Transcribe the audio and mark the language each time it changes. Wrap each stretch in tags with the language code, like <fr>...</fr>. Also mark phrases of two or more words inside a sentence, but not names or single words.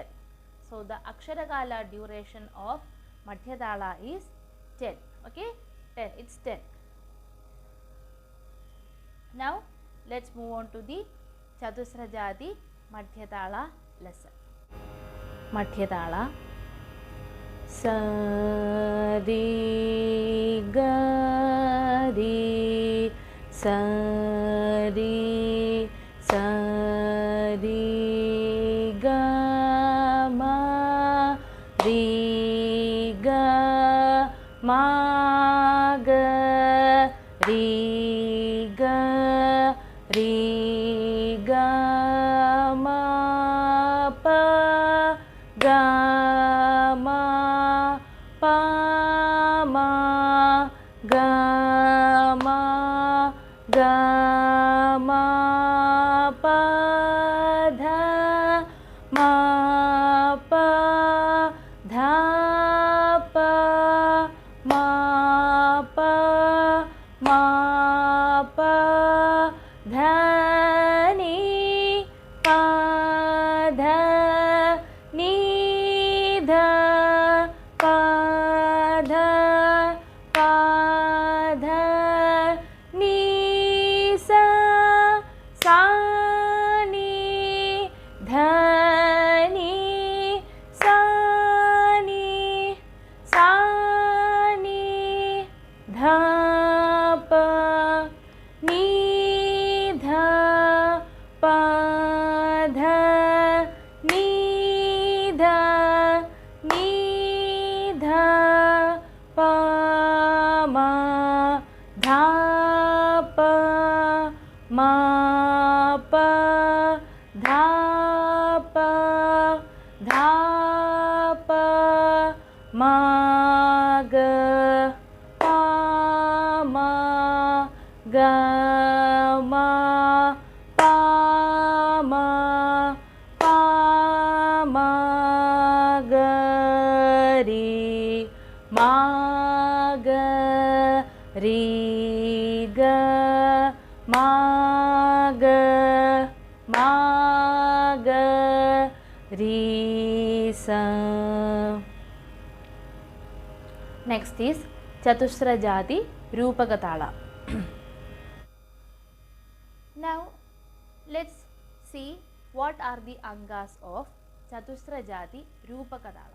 <en>So the Aksharakala duration of Madhya Tala is 10. Okay, 10. It's 10. Now let's move on to the Chatusra Jati Madhya Tala lesson. Madhya Tala. Sa ri ga ri sa ri ga ma ga ri ga ma pa ga ma pa ma ga ma pa dha pa ma pa dha ni pa dha ni dha pa dha ni sa ni dha ni sa ni dha pa ni dha pa dha ni dha pa ma dha pa ma pa dha pa ma ga pa ma ga ma pa ma ga ri ga ma ga ri sa. Next is Chatusra Jati Rupaka Tala. Now let's see what are the Angas of Chatusra Jati Rupaka Tala.</en>